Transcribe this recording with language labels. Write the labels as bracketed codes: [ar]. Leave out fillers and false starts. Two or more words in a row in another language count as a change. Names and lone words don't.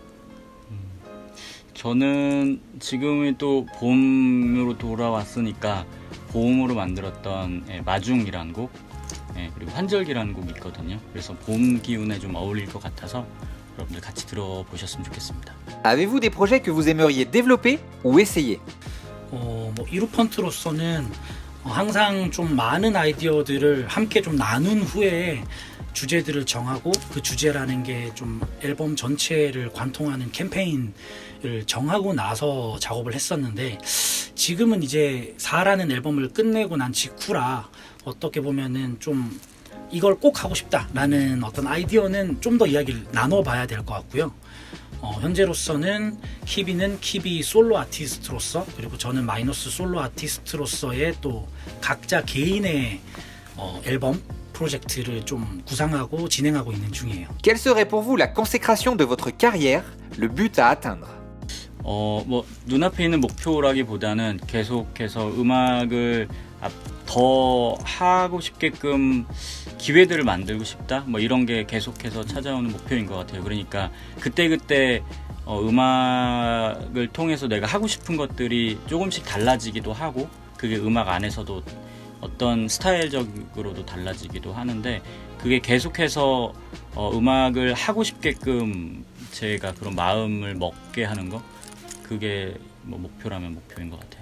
[ko] 저는 지금이 또 봄으로 돌아왔으니까 봄으로 만들었던 마중이라는 곡 그리고 환절기라는 곡이 있거든요. 그래서 봄 기운에 좀 어울릴 것 같아서 여러분들 같이 들어보셨으면 좋겠습니다. [fr] Avez-vous des projets que vous aimeriez développer ou essayer? [ko] 이루펀트로서는 항상 좀 많은 아이디어들을 함께 좀 나눈 후에 주제들을 정하고 그 주제라는 게 좀 앨범 전체를 관통하는 캠페인을 정하고 나서 작업을 했었는데 지금은 이제 4라는 앨범을 끝내고 난 직후라 어떻게 보면은 좀 이걸 꼭 하고 싶다라는 어떤 아이디어는 좀 더 이야기를 나눠봐야 될 것 같고요. 현재로서는 키비는 키비 솔로 아티스트로서 그리고 저는 마이너스 솔로 아티스트로서의 또 각자 개인의 앨범 프로젝트를 좀 구상하고 진행하고 있는 중이에요. [fr] Quelle serait pour vous la consécration de votre carrière, le but à atteindre? [ko] 뭐 눈앞에 있는 목표라기보다는 계속해서 음악을 더 하고 싶게끔 기회들을 만들고 싶다. 뭐 이런 게 계속해서 찾아오는 목표인 것 같아요. 그러니까 그때그때 음악을 통해서 내가 하고 싶은 것들이 조금씩 달라지기도 하고 그게 음악 안에서도 어떤 스타일적으로도 달라지기도 하는데 그게 계속해서 음악을 하고 싶게끔 제가 그런 마음을 먹게 하는 거 그게 뭐 목표라면 목표인 것 같아요.